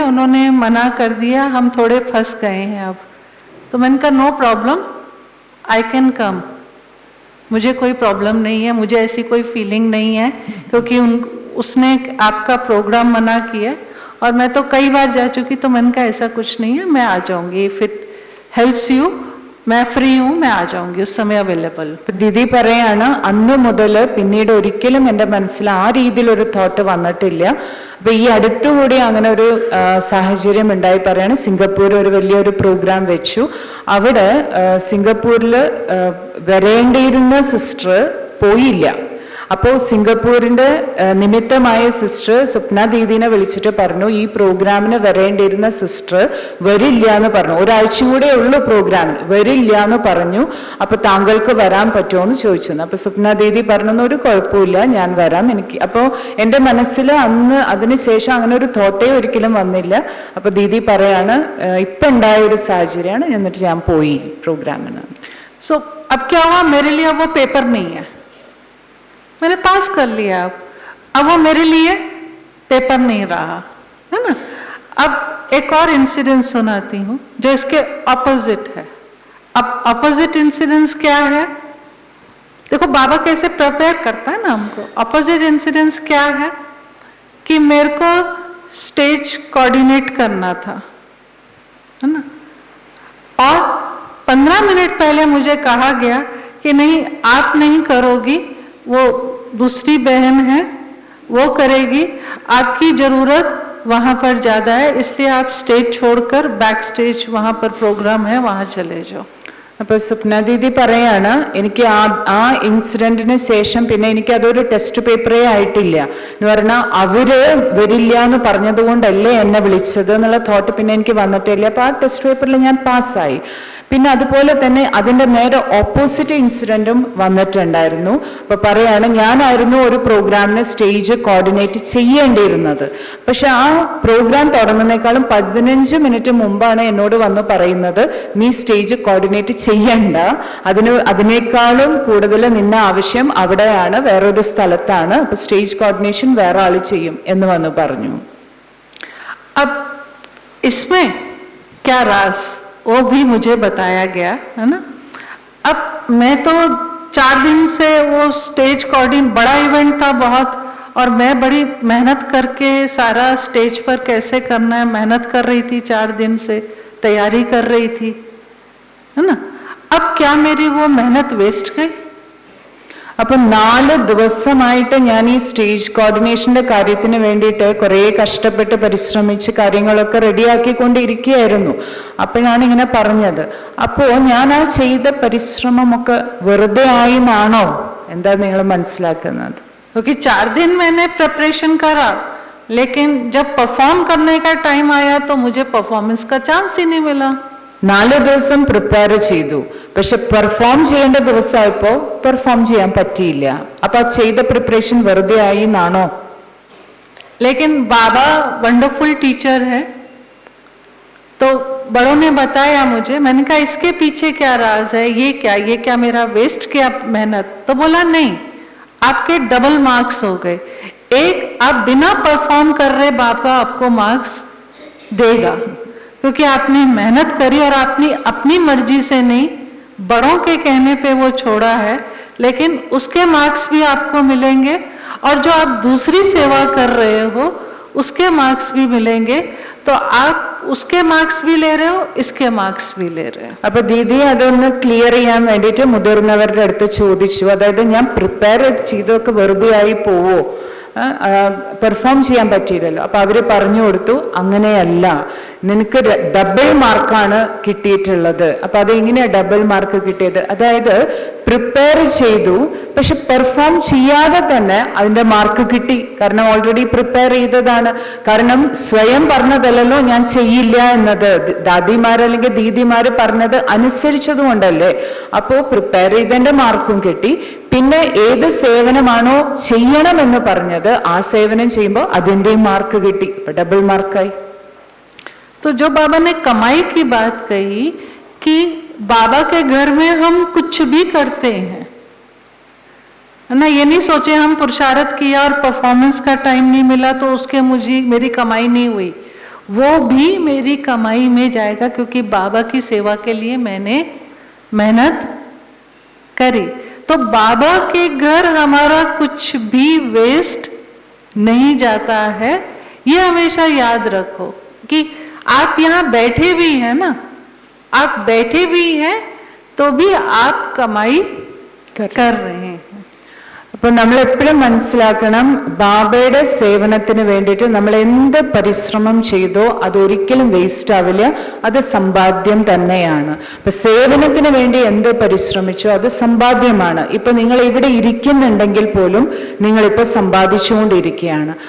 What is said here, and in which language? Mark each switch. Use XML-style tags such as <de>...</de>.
<hi>उन्होंने मना कर दिया, हम थोड़े फंस गए हैं अब. तो मैंने कहा</hi> <en>no problem, I can come,</en> <hi>मुझे कोई प्रॉब्लम नहीं है, मुझे ऐसी कोई फीलिंग नहीं है क्योंकि उसने आपका प्रोग्राम मना किया और मैं तो कई बार जा चुकी. तो मैंने कहा ऐसा कुछ नहीं है, मैं आ जाऊंगी,</hi> <en>if it helps you</en> <hi>मैं फ्री हूँ, मैं आ जाऊंगी उस समय अवेलेबल.</hi> <ml>ദീദി പറയാണ് അന്ന് മുതൽ പിന്നീട് ഒരിക്കലും എൻ്റെ മനസ്സിൽ ആ രീതിയിലൊരു തോട്ട് വന്നിട്ടില്ല. അപ്പൊ ഈ അടുത്തുകൂടി അങ്ങനെ ഒരു സാഹചര്യം ഉണ്ടായി പറയാണ്. സിംഗപ്പൂർ ഒരു വലിയൊരു പ്രോഗ്രാം വെച്ചു. അവിടെ സിംഗപ്പൂരിൽ വരേണ്ടിയിരുന്ന സിസ്റ്റർ പോയില്ല. അപ്പോൾ സിംഗപ്പൂരിന്റെ നിമിത്തമായ സിസ്റ്റർ സ്വപ്ന ദീദിനെ വിളിച്ചിട്ട് പറഞ്ഞു ഈ പ്രോഗ്രാമിന് വരേണ്ടിയിരുന്ന സിസ്റ്റർ വരില്ല എന്ന് പറഞ്ഞു. ഒരാഴ്ച കൂടെ ഉള്ളൂ പ്രോഗ്രാം, വരില്ല എന്ന് പറഞ്ഞു. അപ്പൊ താങ്കൾക്ക് വരാൻ പറ്റുമോ എന്ന് ചോദിച്ചു. അപ്പൊ സ്വപ്ന ദീദി പറഞ്ഞു ഒരു കുഴപ്പമില്ല, ഞാൻ വരാം. എനിക്ക് അപ്പോൾ എൻ്റെ മനസ്സിൽ അന്ന് അതിനുശേഷം അങ്ങനെ ഒരു തോട്ടേ ഒരിക്കലും വന്നില്ല. അപ്പൊ ദീദി പറയാണ് ഇപ്പൊ ഉണ്ടായ ഒരു സാഹചര്യമാണ്, എന്നിട്ട് ഞാൻ പോയി പ്രോഗ്രാമിന്.</ml> <hi>सो अब क्या हुआ, मेरे लिए वो पेपर नहीं है, मैंने पास कर लिया. अब वो मेरे लिए पेपर नहीं रहा है ना. अब एक और इंसिडेंस सुनाती हूँ जो इसके ऑपोजिट है. अब ऑपोजिट इंसिडेंस क्या है, देखो बाबा कैसे प्रिपेयर करता है ना हमको. ऑपोजिट इंसिडेंस क्या है कि मेरे को स्टेज कोऑर्डिनेट करना था, है ना, और 15 मिनट पहले मुझे कहा गया कि नहीं आप नहीं करोगी, वो दूसरी बहन है वो करेगी, आपकी ज़रूरत वहाँ पर ज़्यादा है, इसलिए आप स्टेज छोड़कर बैक स्टेज वहाँ पर प्रोग्राम है वहाँ चले जाओ.</hi> <ml>അപ്പൊ സ്വപ്ന ദീദി പറയാണ് എനിക്ക് ആ ഇൻസിഡന്റിന് ശേഷം പിന്നെ എനിക്ക് അതൊരു ടെസ്റ്റ് പേപ്പറേ ആയിട്ടില്ല എന്ന് പറഞ്ഞാൽ അവര് വരില്ല എന്ന് പറഞ്ഞത് കൊണ്ടല്ലേ എന്നെ വിളിച്ചത് എന്നുള്ള തോട്ട് പിന്നെ എനിക്ക് വന്നിട്ടില്ല. അപ്പൊ ആ ടെസ്റ്റ് പേപ്പറിൽ ഞാൻ പാസ്സായി. പിന്നെ അതുപോലെ തന്നെ അതിന്റെ നേരെ ഓപ്പോസിറ്റ് ഇൻസിഡന്റും വന്നിട്ടുണ്ടായിരുന്നു. അപ്പൊ പറയാണ് ഞാനായിരുന്നു ഒരു പ്രോഗ്രാമിന് സ്റ്റേജ് കോർഡിനേറ്റ് ചെയ്യേണ്ടിയിരുന്നത്. പക്ഷെ ആ പ്രോഗ്രാം തുടങ്ങുന്നേക്കാളും 15 മിനിറ്റ് മുമ്പാണ് എന്നോട് വന്ന് പറയുന്നത് നീ സ്റ്റേജ് കോർഡിനേറ്റ് ചെയ്യണ്ട, അതിനേക്കാളും കൂടുതൽ നിന്ന ആവശ്യം അവിടെയാണ്, വേറൊരു സ്ഥലത്താണ്, അപ്പൊ സ്റ്റേജ് കോർഡിനേഷൻ വേറെ ആള് ചെയ്യും എന്ന് വന്ന് പറഞ്ഞു.</ml> <hi>अब इसमें क्या राज, वो भी मुझे बताया गया है ना. अब मैं तो 4 दिन से वो स्टेज कोऑर्डिनेट, बड़ा इवेंट था बहुत, और मैं बड़ी मेहनत करके सारा स्टेज पर कैसे करना है मेहनत कर रही थी, 4 दिन से तैयारी कर रही थी, है ना. अब क्या मेरी वो मेहनत वेस्ट गई.</hi> <ml>അപ്പൊ 4 ദിവസമായിട്ട് ഞാൻ ഈ സ്റ്റേജ് കോർഡിനേഷന്റെ കാര്യത്തിന് വേണ്ടിയിട്ട് കുറെ കഷ്ടപ്പെട്ട് പരിശ്രമിച്ച് കാര്യങ്ങളൊക്കെ റെഡിയാക്കിക്കൊണ്ടിരിക്കുകയായിരുന്നു. അപ്പോഴാണ് ഇങ്ങനെ പറഞ്ഞത്. അപ്പോ ഞാൻ ആ ചെയ്ത പരിശ്രമമൊക്കെ വെറുതെ ആയി എന്നാണോ, എന്താ നിങ്ങൾ മനസ്സിലാക്കുന്നത്?</ml> <hi>क्योंकि 4 दिन मैंने प्रिपरेशन करा, लेकिन जब परफॉर्म करने का टाइम आया तो मुझे परफॉर्मेंस का चांस ही नहीं मिला.</hi> <ml>4 ദിവസം പ്രിപ്പയർ ചെയ്തു, പക്ഷെ പെർഫോം ചെയ്യേണ്ട ദിവസമായപ്പോ പെർഫോം ചെയ്യാൻ പറ്റിയില്ല. അപ്പൊ ആ ചെയ്ത പ്രിപ്പറേഷൻ വെറുതെ ആയി എന്നാണോ?</ml> <hi>लेकिन बाबा वंडरफुल टीचर है, तो बड़ों ने बताया मुझे, मैंने कहा इसके पीछे क्या राज है, ये क्या मेरा वेस्ट किया मेहनत? तो बोला नहीं, आपके डबल मार्क्स हो गए. एक, आप बिना परफॉर्म कर रहे बाबा आपको मार्क्स देगा, क्योंकि आपने मेहनत करी और आपने अपनी मर्जी से नहीं, बड़ों के कहने पे वो छोड़ा है, लेकिन उसके मार्क्स भी आपको मिलेंगे, और जो आप दूसरी सेवा कर रहे हो उसके मार्क्स भी मिलेंगे. तो आप उसके मार्क्स भी ले रहे हो, इसके मार्क्स भी ले रहे हो.</hi> <ml>അപ്പൊ ദീദി അതൊന്ന് ക്ലിയർ ചെയ്യാൻ വേണ്ടിയിട്ട് മുതിർന്നവരുടെ അടുത്ത് ചോദിച്ചു, അതായത് ഞാൻ പ്രിപ്പയർ ചെയ്തൊക്കെ വെറുതെ ആയി പോവോ, പെർഫോം ചെയ്യാൻ പറ്റിയില്ലല്ലോ. അപ്പൊ അവര് പറഞ്ഞു കൊടുത്തു, അങ്ങനെയല്ല, നിനക്ക് ഡബിൾ മാർക്കാണ് കിട്ടിയിട്ടുള്ളത്. അപ്പൊ അതെങ്ങനെയാ ഡബിൾ മാർക്ക് കിട്ടിയത്? അതായത് പ്രിപ്പയർ ചെയ്തു, പക്ഷെ പെർഫോം ചെയ്യാതെ തന്നെ അതിന്റെ മാർക്ക് കിട്ടി. കാരണം ഓൾറെഡി പ്രിപ്പയർ ചെയ്തതാണ്. കാരണം സ്വയം പറഞ്ഞതല്ലോ ഞാൻ ചെയ്യില്ല എന്നത്, ദാദിമാര് അല്ലെങ്കിൽ ദീദിമാര് പറഞ്ഞത് അനുസരിച്ചതുകൊണ്ടല്ലേ. അപ്പോ പ്രിപ്പയർ ചെയ്തതിന്റെ മാർക്കും കിട്ടി. പിന്നെ ഏത് സേവനമാണോ ചെയ്യണമെന്ന് പറഞ്ഞത് ആ സേവനം ചെയ്യുമ്പോൾ അതിന്റെയും മാർക്ക് കിട്ടി. അപ്പൊ ഡബിൾ മാർക്കായി.</ml> <hi>तो जो बाबा ने कमाई की बात कही कि बाबा के घर में हम कुछ भी करते हैं ना, ये नहीं सोचे हम पुरुषार्थ किया और परफॉर्मेंस का टाइम नहीं मिला तो उसके मुझे मेरी कमाई नहीं हुई, वो भी मेरी कमाई में जाएगा, क्योंकि बाबा की सेवा के लिए मैंने मेहनत करी. तो बाबा के घर हमारा कुछ भी वेस्ट नहीं जाता है. ये हमेशा याद रखो कि आप यहाँ बैठे भी हैं ना, आप बैठे भी हैं तो भी आप कमाई कर रहे हैं.</hi> <ml>അപ്പൊ നമ്മൾ എപ്പോഴും മനസ്സിലാക്കണം, ബാബയുടെ സേവനത്തിന് വേണ്ടിയിട്ട് നമ്മൾ എന്ത് പരിശ്രമം ചെയ്തോ അതൊരിക്കലും വേസ്റ്റ് ആവില്ല, അത് സമ്പാദ്യം തന്നെയാണ്. അപ്പൊ സേവനത്തിന് വേണ്ടി എന്ത് പരിശ്രമിച്ചോ അത് സമ്പാദ്യമാണ്. ഇപ്പൊ നിങ്ങൾ ഇവിടെ ഇരിക്കുന്നുണ്ടെങ്കിൽ പോലും നിങ്ങളിപ്പോ സമ്പാദിച്ചുകൊണ്ടിരിക്കുകയാണ്.</ml>